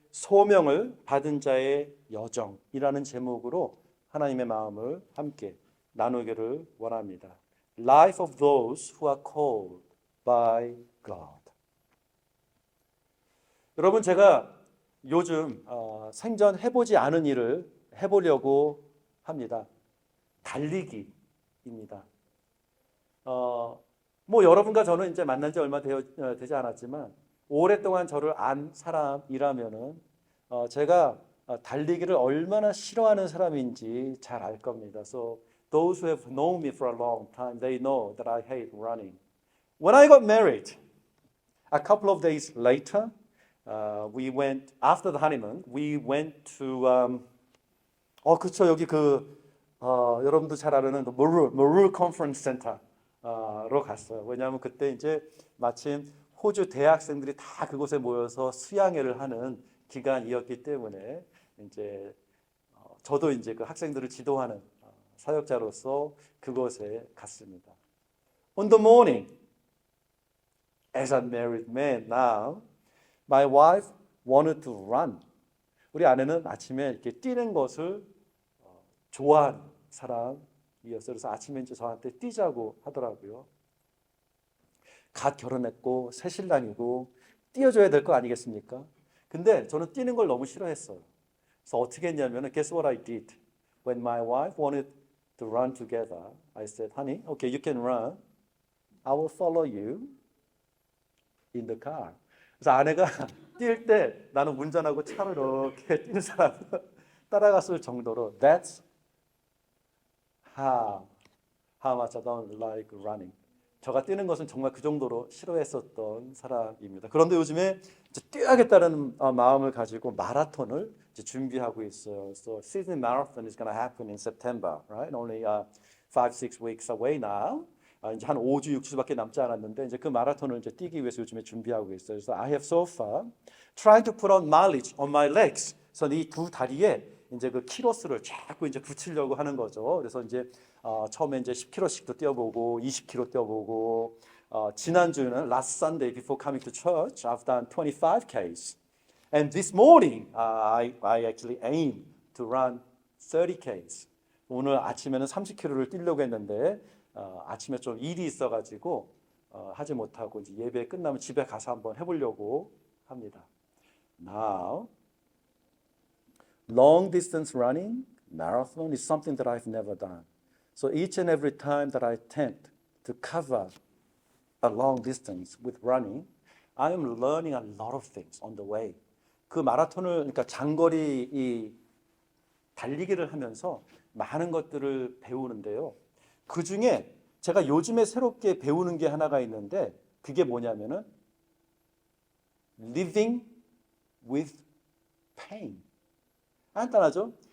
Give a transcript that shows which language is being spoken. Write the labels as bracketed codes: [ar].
[ko] 소명을 받은 자의 여정이라는 제목으로 하나님의 마음을 함께 나누기를 원합니다. [en] Life of those who are called by God. [ko] 여러분, 제가 요즘 생전 해보지 않은 일을 해보려고 합니다. 달리기입니다. 뭐 여러분과 저는 이제 만난 지 얼마 되지 않았지만 오랫동안 저를 안 사람이라면은 제가 달리기를 얼마나 싫어하는 사람인지 잘 알 겁니다. [en] So those who have known me for a long time, they know that I hate running. When I got married, a couple of days later, we went after the honeymoon. We went to [ko] 그쵸, 여기 여러분도 잘 아는 Morul Conference Center로 갔어요. 왜냐하면 그때 이제 마침 호주 대학생들이 다 그곳에 모여서 수양회를 하는 기간이었기 때문에 이제 저도 이제 그 학생들을 지도하는 사역자로서 그곳에 갔습니다. [en] On the morning, as a married man now, my wife wanted to run. [ko] 우리 아내는 아침에 이렇게 뛰는 것을 좋아하는 사람이었어요. 그래서 아침에 이제 저한테 뛰자고 하더라고요. 갓 결혼했고 새 신랑이고 뛰어줘야 될 거 아니겠습니까? 근데 저는 뛰는 걸 너무 싫어했어요. 그래서 어떻게 했냐면 [en] guess what I did? When my wife wanted to run together, I said, honey, okay, you can run. I will follow you in the car. [ko] 그래서 아내가 뛸 때 나는 운전하고 차로 이렇게 뛰는 사람 따라갔을 정도로 [en] That's how much I don't like running. [ko] 저가 뛰는 것은 정말 그 정도로 싫어했었던 사람입니다. 그런데 요즘에 이제 뛰어야겠다는 마음을 가지고 마라톤을 이제 준비하고 있어요. [en] So Sydney Marathon is going to happen in September, right? Only 5-6 weeks away now. [ko] 이제 한 5주, 6주밖에 남지 않았는데 이제 그 마라톤을 이제 뛰기 위해서 요즘에 준비하고 있어요. [en] 그래서 I have so far tried to put on mileage on my legs. [ko] 그래서 이 두 다리에 이제 그 키로수를 자꾸 이제 붙이려고 하는 거죠. 그래서 이제 처음에 이제 10km씩도 뛰어보고 20km 뛰어보고 지난주는 [en] last Sunday before coming to church I've done 25Ks. And this morning I actually aim to run 30Ks. [ko] 오늘 아침에는 30km를 뛰려고 했는데 아침에 좀 일이 있어가지고 하지 못하고 이제 예배 끝나면 집에 가서 한번 해보려고 합니다. [en] Now, long distance running, marathon is something that I've never done. So each and every time that I attempt to cover a long distance with running, I am learning a lot of things on the way. [ko] 그 마라톤을 그러니까 장거리 이 달리기를 하면서 많은 것들을 배우는데요. 그 중에 제가 요즘에 새롭게 배우는 게 하나가 있는데 그게 뭐냐면은 [en] living with pain. [ko] 간단하죠?